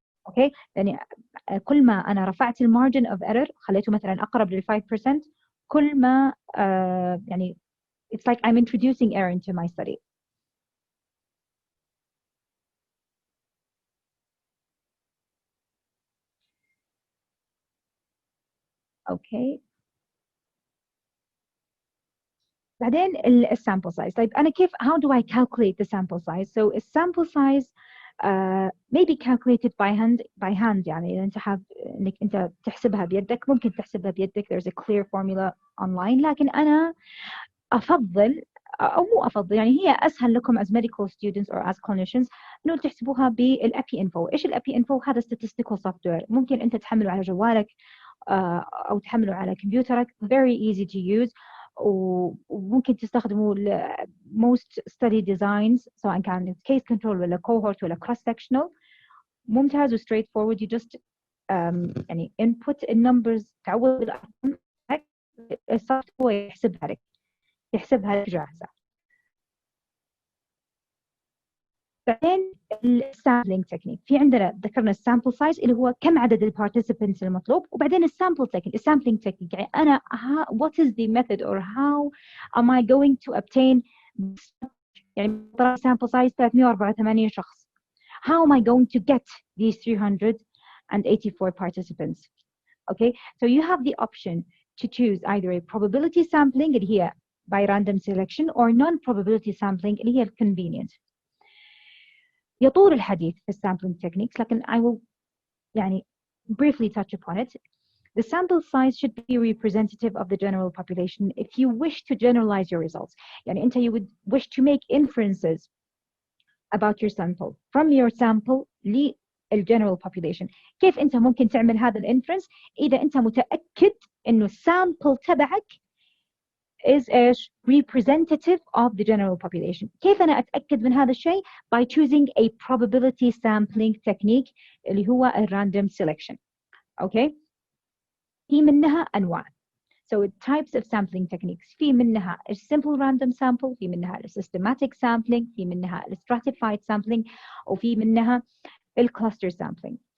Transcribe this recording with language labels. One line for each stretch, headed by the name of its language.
Arabic: Okay, يعني كل ما أنا رفعت
English: margin of error
Arabic: خليته مثلا أقرب لل 5%، كل ما يعني
English: it's like I'm introducing air into my study. Okay.
Arabic: بعدين الsample size. طيب أنا كيف
English: how do I calculate the sample size? So a sample size may be calculated by hand
Arabic: يعني إذا أنت حاب إنك أنت تحسبها بيدك ممكن تحسبها بيدك.
English: There's a clear formula online.
Arabic: لكن أنا أفضل أو مو أفضل يعني هي أسهل لكم
English: as medical students or as clinicians
Arabic: إنه تحسبوها بالأبي إنفو. إيش الأبي إنفو؟ هذا
English: statistical software
Arabic: ممكن أنت تحمله على جوالك أو تحمله على كمبيوترك.
English: Very easy to use.
Arabic: وممكن تستخدموا
English: most study designs
Arabic: سواء كان
English: case control
Arabic: ولا cohort ولا
English: cross sectional.
Arabic: ممتاز و straight forward.
English: You just
Arabic: يعني
English: input
Arabic: النمبرز تعوض الأرقام السوفت هو يحسبها لك جاهزة. بعدين السامبلينج تكنيك في عندنا ذكرنا السامبل سايز اللي هو كم عدد البارتيسيبنتس المطلوب وبعدين السامبل تكنيك السامبلينج تكنيك يعني أنا
English: what is the method or how am I going to obtain
Arabic: يعني sample size 384 شخص.
English: How am I going to get these 384 participants? Okay, so you have the option to choose either a probability sampling
Arabic: اللي هي
English: by random selection or non-probability sampling اللي هي convenient.
Arabic: يطول الحديث في
English: sampling techniques
Arabic: لكن
English: I will
Arabic: يعني
English: briefly touch upon it. The sample size should be representative of the general population if you wish to generalize your results.
Arabic: يعني أنت
English: you would wish to make inferences about your sample from your sample للgeneral population.
Arabic: كيف أنت ممكن تعمل هذا الانفرنس؟ إذا أنت متأكد إنه الsample تبعك is إيش؟
English: representative of the general population.
Arabic: كيف أنا أتأكد من هذا الشيء؟
English: by choosing a probability sampling technique
Arabic: اللي هو
English: random selection. Okay?
Arabic: في منها أنواع.
English: So types of sampling techniques.
Arabic: في منها simple random sample، في منها systematic sampling، في منها stratified sampling، وفي منها cluster sampling.